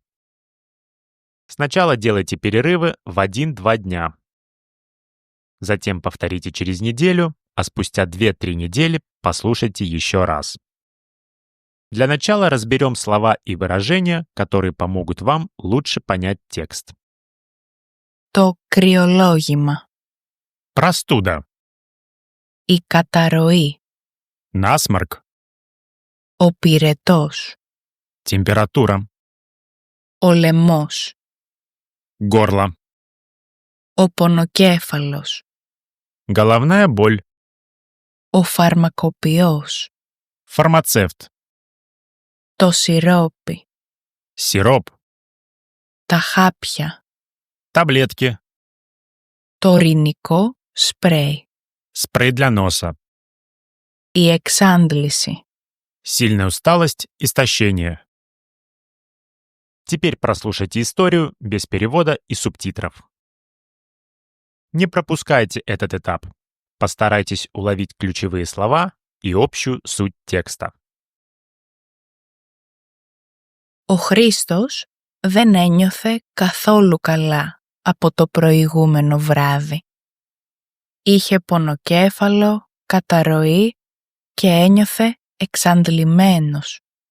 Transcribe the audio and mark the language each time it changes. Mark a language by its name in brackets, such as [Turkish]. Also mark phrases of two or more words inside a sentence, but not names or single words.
[Russian] Сначала делайте перерывы в 1-2 дня. Затем повторите через неделю, а спустя 2-3 недели послушайте еще раз. Для начала разберем слова и выражения, которые помогут вам лучше понять текст. [Greek] Το κρυολόγημα. [Russian] Простуда. [Greek] Η καταρροή. [Russian] Насморк. [Greek] Ο πυρετός. [Russian] Температура. [Greek] Ο λαιμός. [Russian] Горло. [Greek] Ο πονοκέφαλος. [Russian] Головная боль. [Greek] Ο φαρμακοποιός. [Russian] Фармацевт. [Greek] Το σιρόπι. [Russian] Сироп. [Greek] Τα χάπια. [Russian] Таблетки. [Greek] Το ορινικό σπρέι. [Russian] Спрей для носа. [Greek] Η εξάντληση. [Russian] Сильная усталость, истощение. Теперь прослушайте историю без перевода и субтитров. Не пропускайте этот этап. Постарайтесь уловить ключевые слова и общую суть текста. [Greek] Ο Χρήστος δεν ένιωθε καθόλου καλά από το προηγούμενο βράδυ. Είχε πονοκέφαλο, καταρροή και ένιωθε εξαντλημένος.